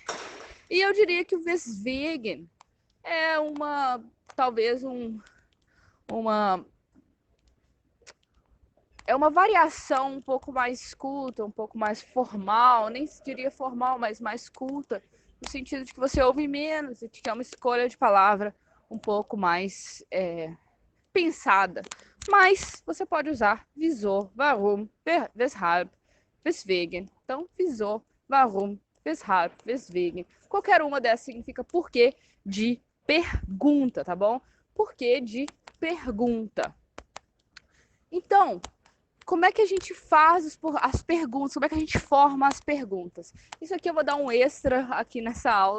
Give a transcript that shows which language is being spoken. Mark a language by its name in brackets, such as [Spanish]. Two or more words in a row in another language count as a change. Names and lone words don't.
[Portuguese] E eu diria que o weswegen é talvez uma variação um pouco mais culta, um pouco mais formal, nem diria formal, mas mais culta, no sentido de que você ouve menos e de que é uma escolha de palavra um pouco mais pensada. Mas você pode usar [German] wieso, warum, weshalb, weswegen. Então, wieso, warum, weshalb, weswegen. [Portuguese] Qualquer uma dessas significa porquê de pergunta, tá bom? Porquê de pergunta. Então, como é que a gente faz as perguntas? Como é que a gente forma as perguntas? Isso aqui eu vou dar um extra aqui nessa aula.